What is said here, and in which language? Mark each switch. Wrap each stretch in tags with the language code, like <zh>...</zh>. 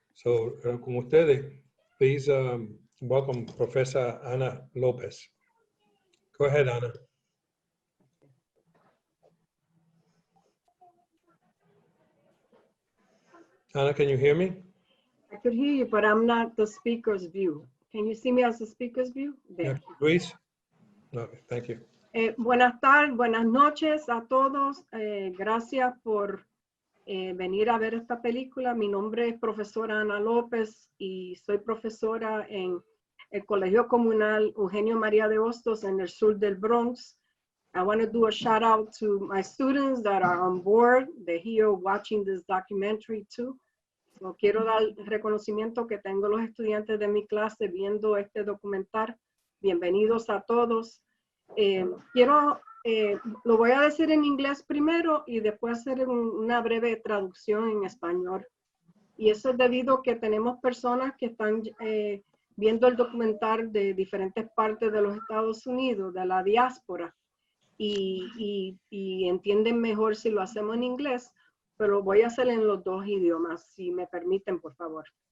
<en>So,</en> <es>con ustedes,</es> <en>please welcome Professor Ana Lopez. Go ahead, Ana. Ana, can you hear me? I could hear you, but I'm not the speaker's view. Can you see me as the speaker's view? There. Luis? Okay, thank you.</en> <es>Buenas tardes, buenas noches a todos. Gracias por venir a ver esta película. Mi nombre es profesora Ana López y soy profesora en el Colegio Comunal Eugenio María de Hostos en el sur del Bronx.</es> <en>I want to do a shout out to my students that are on board. They're here watching this documentary too. So</en> <es>quiero dar reconocimiento que tengo los estudiantes de mi clase viendo este documental. Bienvenidos a todos. Lo voy a decir en inglés primero y después hacer una breve traducción en español. Y eso es debido a que tenemos personas que están viendo el documental de diferentes partes de los Estados Unidos, de la diáspora, y entienden mejor si lo hacemos en inglés, pero voy a hacer en los dos idiomas, si me permiten, por favor.</es>